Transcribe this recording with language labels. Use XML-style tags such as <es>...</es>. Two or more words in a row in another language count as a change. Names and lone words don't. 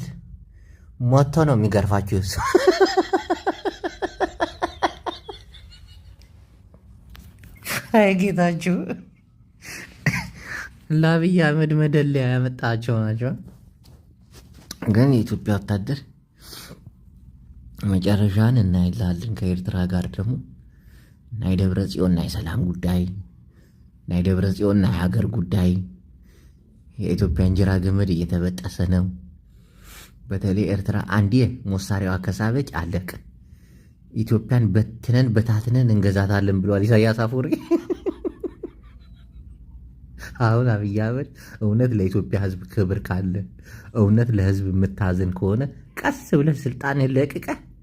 <am>ሞቶ ነው የሚገርፋችሁ እሱ። አይ ጌታችሁ ለአብይ አህመድ መደለያ ያመጣቸው ናቸው። ግን የኢትዮጵያ ወታደር መጨረሻን እናይላለን። ከኤርትራ ጋር ደግሞ</am> <ti>ናይ ደብረ ጽዮን ናይ ሰላም ጉዳይ፣ ናይ ደብረ ጽዮን ናይ ሀገር ጉዳይ።</ti> <am>የኢትዮጵያ እንጀራ ገመድ እየተበጠሰ ነው። በተለይ ኤርትራ አንዴ መሳሪያዋ ከሳበች አለቅ። ኢትዮጵያን በታትነን እንገዛታለን ብሏል ኢሳያስ አፈወርቂ። አሁን አብይ አህመድ እውነት ለኢትዮጵያ ሕዝብ ክብር ካለ እውነት ለሕዝብ የምታዝን ከሆነ ቀስ ብለህ ስልጣን ለቅቀህ</am>